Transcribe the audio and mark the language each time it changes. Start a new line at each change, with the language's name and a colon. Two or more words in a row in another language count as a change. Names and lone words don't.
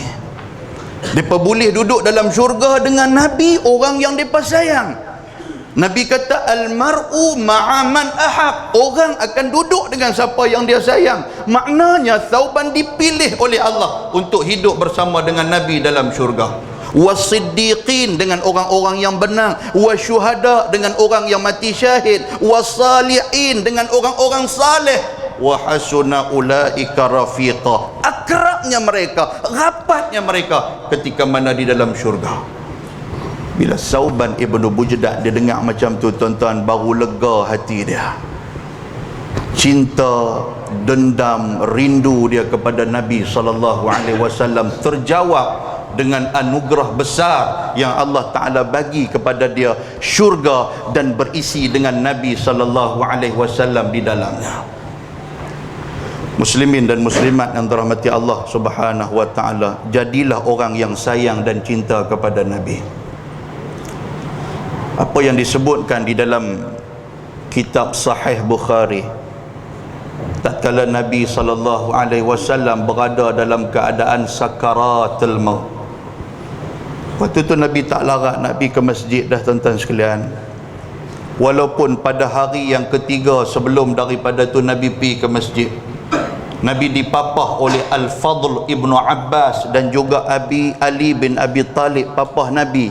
Malay: Mereka boleh duduk dalam syurga dengan Nabi, orang yang mereka sayang. Nabi kata
Arabic: al-mar'u ma'aman ahab,
Malay: orang akan duduk dengan siapa yang dia sayang. Maknanya Thauban dipilih oleh Allah untuk hidup bersama dengan Nabi dalam syurga. Was-siddiqin, dengan orang-orang yang benar, wasyuhada, dengan orang yang mati syahid, was-salihin, dengan orang-orang saleh,
Arabic: wa hasuna ulaika rafiqa,
Malay: akrabnya mereka, rapatnya mereka ketika mana di dalam syurga. Bila Thauban ibn Bujdah dia dengar macam tu, tuan-tuan, baru lega hati dia. Cinta, dendam, rindu dia kepada Nabi
Arabic: sallallahu alaihi wasallam
Malay: terjawab dengan anugerah besar yang Allah Ta'ala bagi kepada dia, syurga dan berisi dengan Nabi
Arabic: sallallahu alaihi wasallam
Malay: di dalamnya. Muslimin dan muslimat yang dirahmati Allah
Arabic: Subhanahu wa taala,
Malay: jadilah orang yang sayang dan cinta kepada Nabi. Apa yang disebutkan di dalam kitab Sahih Bukhari, tatkala Nabi
Arabic: sallallahu alaihi wasallam
Malay: berada dalam keadaan sakaratul maut. Waktu tu Nabi tak larat nak pergi ke masjid dah, tuan-tuan sekalian. Walaupun pada hari yang ketiga sebelum daripada tu Nabi pergi ke masjid, Nabi dipapah oleh Al-Fadl Ibnu Abbas dan juga Abi Ali bin Abi Talib, papah Nabi.